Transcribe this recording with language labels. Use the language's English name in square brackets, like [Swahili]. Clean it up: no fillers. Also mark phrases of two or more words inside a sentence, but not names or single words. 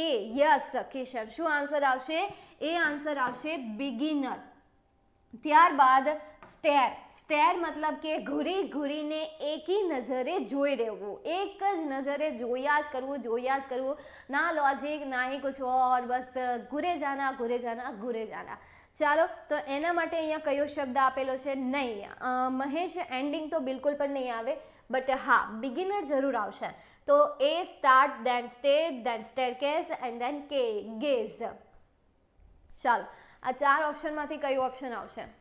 [Gujarati] યસ કિશન, શું આન્સર આવશે? એ આન્સર આવશે બિગિનર. ત્યારબાદ સ્ટેર. સ્ટેર મતલબ કે ઘૂરી ઘૂરીને એકી નજરે જોઈ રહેવું, એક જ નજરે જોયા જ કરવું, જોયા જ કરવું. [Hindi] ना लॉजिक ના ही कुछ और, बस घूरे जाना, घूरे जाना, घूरे जाना. [Gujarati] ચાલો, તો એના માટે અહીંયા કયો શબ્દ આપેલો છે? નહીં. મહેશ, એન્ડિંગ તો બિલકુલ પણ નહીં આવે, બટ હા બિગિનર જરૂર આવશે. તો એ [English] start, then stage, then staircase and then ke gaze. [Gujarati] ચાલો, આ 4 ઓપ્શનમાંથી કયું ઓપ્શન આવશે?